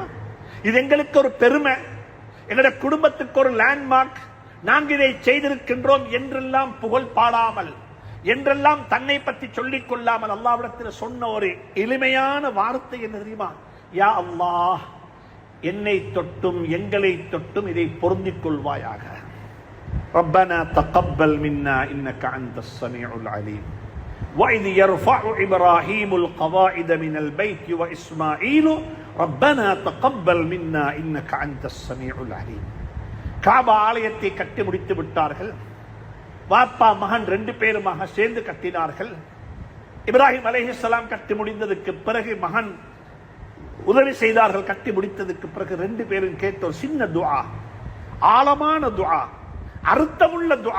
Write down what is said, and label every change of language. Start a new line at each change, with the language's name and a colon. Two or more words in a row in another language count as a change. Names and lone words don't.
Tamil: இது எங்களுக்கு ஒரு பெருமை, எங்களுடைய குடும்பத்துக்கு ஒரு லேண்ட்மார்க், நாங்கள் இதை செய்திருக்கின்றோம் என்றெல்லாம் புகழ் பாடாமல், என்றெல்லாம் தன்னை பற்றி சொல்லிக் கொள்ளாமல் அல்லாஹ்விடத்தில் சொன்ன ஒரு எளிமையான வார்த்தை என்ன தெரியுமா?
Arabic: يا الله,
Tamil: என்னை தொட்டும் எங்களை தொட்டும் இதை பொருந்திக் கொள்வாயாக.
Arabic: ربنا تقبل منا إنك أنت السميع العليم وإذ يرفع إبراهيم القواعد من البيت وإسماعيل ربنا تقبل منا إنك أنت السميع العليم.
Tamil: காபா ஆலயத்தை கட்டி முடித்து விட்டார்கள். வாப்பா மகன் ரெண்டு பேருமாக சேர்ந்து கட்டினார்கள். இப்ராஹிம் அலைஹிஸ்ஸலாம் கட்டி முடிந்ததுக்கு பிறகு மகன் உதவி செய்தார்கள். கட்டி முடித்ததுக்கு பிறகு ரெண்டு பேரும் கேட்ட ஒரு சின்ன துஆ, ஆழமான துஆ, அர்த்தமுள்ள துஆ.